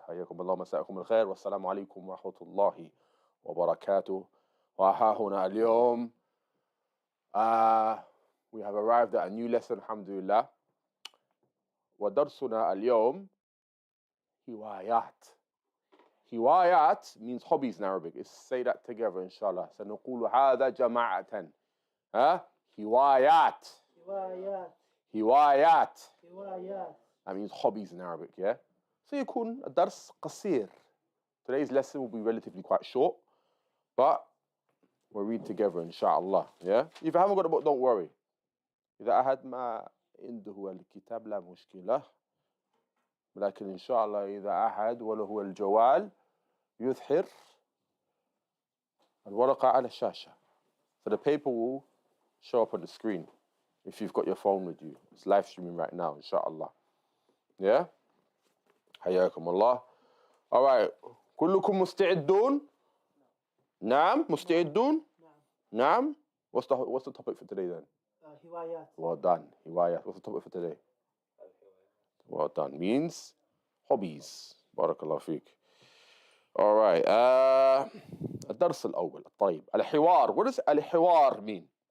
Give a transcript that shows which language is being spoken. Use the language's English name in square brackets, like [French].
[Arabic] حياكم الله مساءكم الخير والسلام عليكم ورحمة الله وبركاته. وها هنا اليوم. [English] We have arrived at a new lesson, alhamdulillah. [Arabic] ودرسنا اليوم هوايات. [English] Hiwayat means hobbies in Arabic. Let's say that together, inshallah. [Arabic] سنقول هذا جماعة. Hiwayat. هوايات. Hiwayat. هوايات. [English] That means hobbies in Arabic, yeah? So [Arabic] يكون الدرس قصير. [English] Today's lesson will be relatively quite short, but we'll read together, inshallah, yeah? If you haven't got a book, don't worry. [Arabic] إذا أحد ما عنده الكتاب لا مشكلة. لكن إن شاء الله إذا أحد وله الجوال يظهر الورقة على الشاشة. [English] So the paper will show up on the screen if you've got your phone with you. It's live streaming right now, inshallah. Yeah? [Arabic] حياكم الله. [English] All right. [Arabic] كلكم مستعدون؟ نعم مستعدون؟ نعم. [English] What's the topic for today then? [Arabic] هوايات. [English] Well done. Hiwayat. What's the topic for today? Well done. Means hobbies. Barakallahu feek. All right. [Arabic] الدرس الأول. طيب. الحوار. [English] What does الحوار mean?